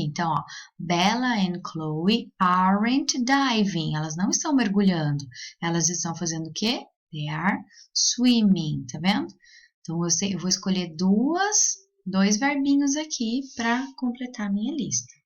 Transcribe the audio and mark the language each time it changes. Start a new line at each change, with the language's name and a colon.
Portuguese: Então, ó,
English: Bella and Chloe aren't diving.
Portuguese: Elas não estão mergulhando. Elas estão fazendo o quê?
English: They are swimming,
Portuguese: tá vendo? Então, eu vou escolher dois verbinhos aqui para completar a minha lista.